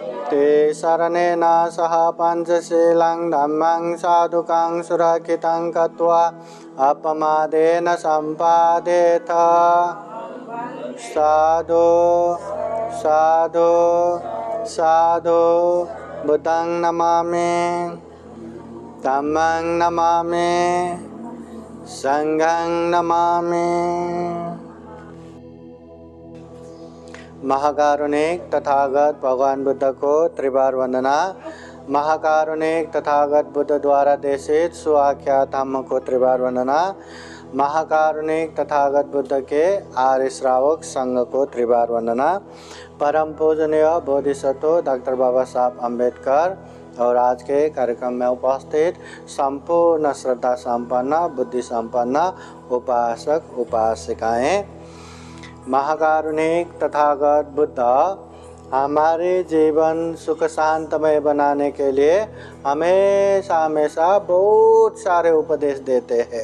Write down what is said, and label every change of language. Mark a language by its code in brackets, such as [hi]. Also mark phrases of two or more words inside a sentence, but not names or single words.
[pi] ते शरणेन सह पञ्चशीलं धम्मं साधुकं सुरक्षितं कृत्वा अपमादेन सम्पादेत। साधु साधु साधु बुद्धं नमामि, धम्मं नमामि, संघं नमामि। [hi] महाकारुणिक तथागत भगवान बुद्ध को त्रिबार वंदना। महाकारुणिक तथागत बुद्ध द्वारा देशित सुआख्या धम्म को त्रिबार वंदना। महाकारुणिक तथागत बुद्ध के आर्य श्रावक संघ को त्रिबार वंदना। परम पूजनीय बोधिसत्व डॉक्टर बाबा साहब अम्बेडकर और आज के कार्यक्रम में उपस्थित संपूर्ण श्रद्धा संपन्न बुद्धि संपन्न उपासक उपासिकाएं, महाकारुणिक तथागत बुद्ध हमारे जीवन सुख शांतमय बनाने के लिए हमेशा हमेशा बहुत सारे उपदेश देते हैं।